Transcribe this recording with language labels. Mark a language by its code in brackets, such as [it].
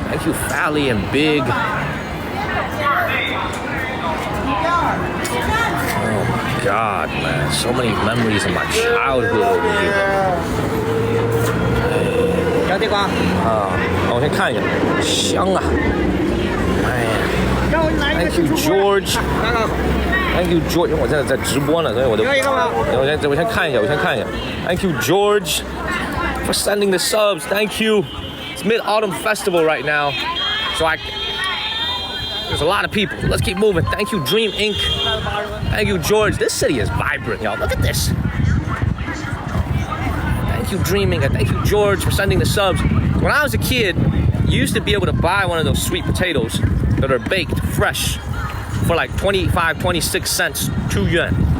[en] Thank you, Fally and Big. Oh my God, man! So many memories of my childhood over here. [zh] 我先看一下，香啊！ [en] 哎呀 ，Thank you, George. Thank you, George. [zh] 因为我现在在直播呢，所以我先看一下， [en] Thank you, George, for sending the subs. Thank you. It's Mid-Autumn Festival right now, so there's a lot of people. Let's keep moving. Thank you, Dream Inc. Thank you, George. This city is vibrant, y'all. Look at this. Thank you, Dreaming, and thank you, George, for sending the subs. When I was a kid, you used to be able to buy one of those sweet potatoes that are baked fresh for like 25, 26 cents, 2 yuan.